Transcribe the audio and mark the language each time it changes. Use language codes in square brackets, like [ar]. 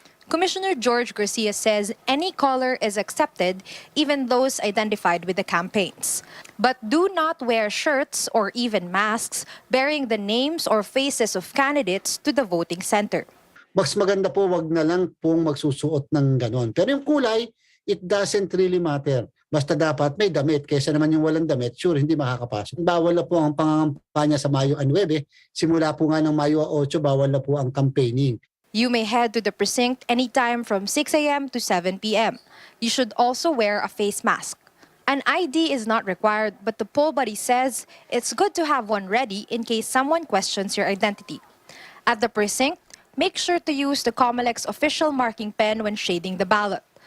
[en] Commissioner George Garcia says any color is accepted, even those identified with the campaigns. But do not wear shirts or even masks bearing the names or faces of candidates to the voting center. [tl] Mas maganda po wag na lang pong magsusuot ng ganon. Pero yung kulay, [en] it doesn't really matter. [tl] Basta dapat may damit, kaysa naman yung walang damit, sure, hindi makakapasok. Bawal na po ang pangangampanya sa Mayo 9. Simula po nga ng Mayo 8, bawal na po ang campaigning. [en] You may head to the precinct anytime from 6 a.m. to 7 p.m. You should also wear a face mask. An ID is not required, but the poll buddy says it's good to have one ready in case someone questions your identity. At the precinct, make sure to use the COMELEC's official marking pen when shading the ballot.